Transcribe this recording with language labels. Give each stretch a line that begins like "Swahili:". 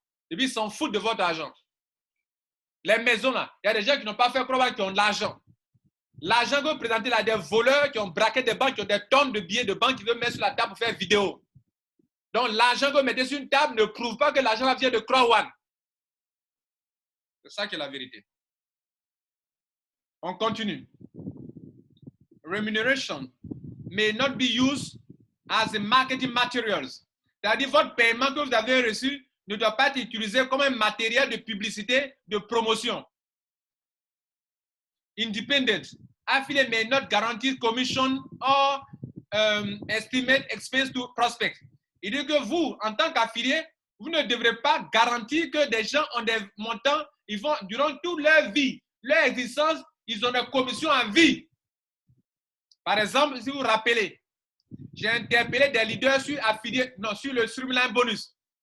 French: Et puis ils s'en foutent de votre argent. Les maisons, là, il y a des gens qui n'ont pas fait Crowd qui ont de l'argent. L'argent que vous présentez là, des voleurs qui ont braqué des banques, qui ont des tonnes de billets de banque qui veulent mettre sur la table pour faire vidéo. Donc l'argent que vous mettez sur une table ne prouve pas que l'argent vient de Crowd. C'est ça qui est la vérité. On continue.
English: Remuneration may not be used as a marketing materials.
French: C'est-à-dire votre paiement que vous avez reçu ne doit pas être utilisé comme un matériel de publicité, de promotion.
English: Independent. Affiliate may not guarantee commission or estimate expense to prospect.
French: Il dit que vous, en tant qu'affilié, vous ne devrez pas garantir que des gens ont des montants, ils vont, durant toute leur vie, leur existence, ils ont des commissions à vie. Par exemple, si vous vous rappelez, j'ai interpellé des leaders sur affilié, non, sur le Streamline Bonus.